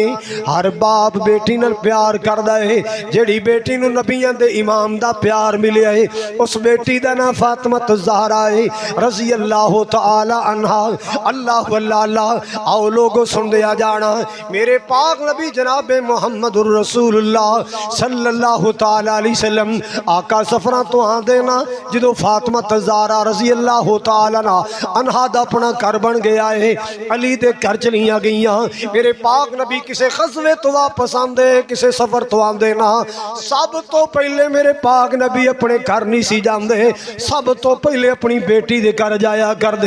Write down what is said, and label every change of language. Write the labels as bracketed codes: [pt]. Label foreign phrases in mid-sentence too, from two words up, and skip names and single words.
[pa] ہر باپ بیٹی نال پیار کردا اے، جیہڑی بیٹی نوں نبیاں دے امام دا پیار ملیا اے اس بیٹی دا ناں فاطمہ زہرا اے [ar] رضي الله تعالى عنها. الله الله [pa] آؤ لوکو سن دیا جانا، میرے پاک نبی جناب محمد الرسول اللہ [ar] صلى الله تعالى عليه وسلم [pa] آقا سفرا توں آندے ناں جو فاطمہ زہرا [ar] رضي الله تعالى عنها [pa] دا اپنا گھر بن گیا اے، علی دے گھر چلیاں گئیاں. میرے پاک نبی کسے غزوے توں واپس آندے کسے سفر توں آندے ناں، سب توں پہلے میرے پاک نبی اپنے گھر نئیں سی جاندے، سب توں پہلے اپنی بیٹی دے گھر جایا کردے.